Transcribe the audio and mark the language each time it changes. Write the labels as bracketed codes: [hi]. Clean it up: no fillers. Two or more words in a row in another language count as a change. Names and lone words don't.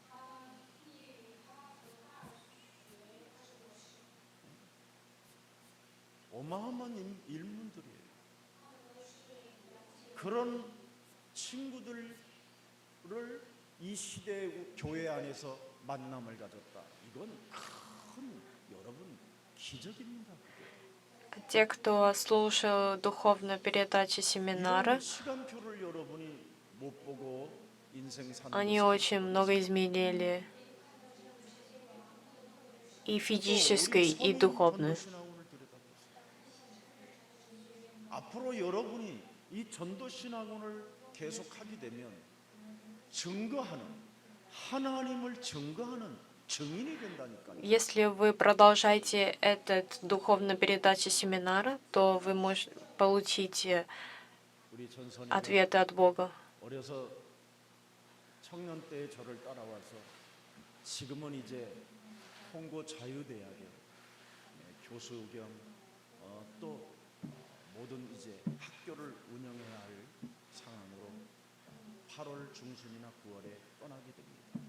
[ko] 어마어마한 인문들이에요. 그런 친구들을 이 시대 교회 안에서 만남을 가졌다. 이건 큰 여러분 기적입니다. [ru] Те, кто слушал духовную передачу семинара, [ko] 이런 시간표를 여러분이 못 보고 인생 사는 [ru] они очень много изменили и физически, и духовно. [ko] 앞으로 여러분이 이 전도 신학원을 계속하게 되면 증거하는 하나님을 증거하는 증인이 된다니까요. [ru] Если вы продолжаете этот духовную передачу семинара, то вы получите [ko] 우리 전선이 [ru] ответы от Бога. [ko] 어려서 청년 때에 저를 따라와서 지금은 이제 홍고 자유대학의 교수 겸 또 모든 이제 학교를 운영해야 할 상황으로 8월 중순이나 9월에 떠나게 됩니다.